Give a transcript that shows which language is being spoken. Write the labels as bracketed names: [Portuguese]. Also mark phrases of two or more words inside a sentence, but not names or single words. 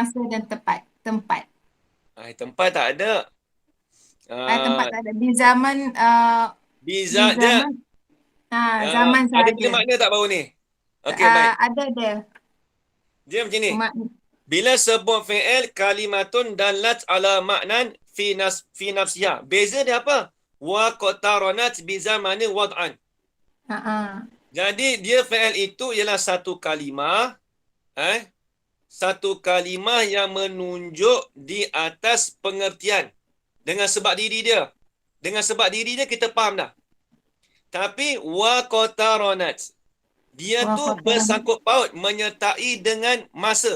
[Malay] masa dan tempat. Tempat. Tempat tak ada. Tempat tak ada. Di zaman di Dia zaman zaman ada sahaja. guna makna tak baru ni? Okey, baik. Ada. Dia macam ni. Bila sebut [Arabic] fi'il kalimatun dalat ala maknan fi nafsiha. [Malay] Beza dia apa? [Arabic] Wa qataranat bi zamani wad'an. [Malay] Jadi dia fi'il itu ialah satu kalimah, satu kalimah yang menunjuk di atas pengertian dengan sebab diri dia. Dengan sebab diri dia kita faham dah. Tapi [Arabic] wa qataranat, [Malay] dia tu bersangkut paut, menyertai dengan masa.